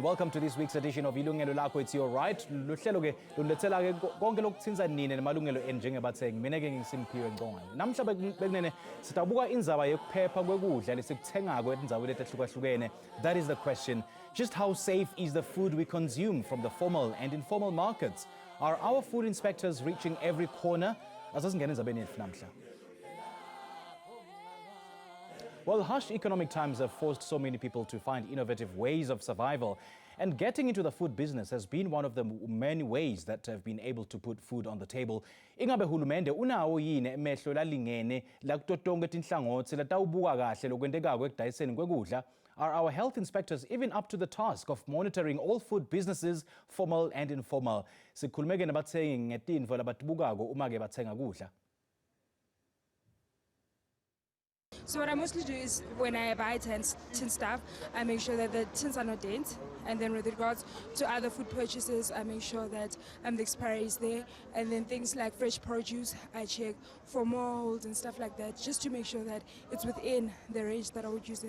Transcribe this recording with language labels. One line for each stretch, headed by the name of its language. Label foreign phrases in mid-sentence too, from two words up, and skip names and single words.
English: Welcome to this week's edition of Ilungelo Lakho. It's your right.
Swati: Luhlelo ke lulethela ke konke lokuthinta nini nemalungelo enu njengebathengi. Mina ke ngiSimphiwe Ngcongwane. Namhla bekunene sitabuka indzaba yokuphepha kwekudla lesikuthengako etindzaweni letahlukahlukene.
English: That is the question. Just how safe is the food we consume from the formal and informal markets? Are our food inspectors reaching every corner?
Swati: Asasingena endzabeni yethu namhla.
English: Well, harsh economic times have forced so many people to find innovative ways of survival. And getting into the food business has been one of the many ways that have been able to put food on the table.
Swati: Ingabe hulumende unawo yini emehlo lalingene lakuto tonke tinhlangothi latawubuka kahle lokwentekako ekudayiseni kwekudla?
English: Are our health inspectors even up to the task of monitoring all food businesses, formal and informal?
Swati: Sikhulumeke nabathengi ngetintfo labatibukako uma ke bathenga kudla.
English: So what I mostly do is when I buy tin stuff, I make sure that the tins are not dent. And then with regards to other food purchases, I make sure that the expiry is there. And then things like fresh produce, I check for mold and stuff like that, just to make sure that it's within the range that I would use it.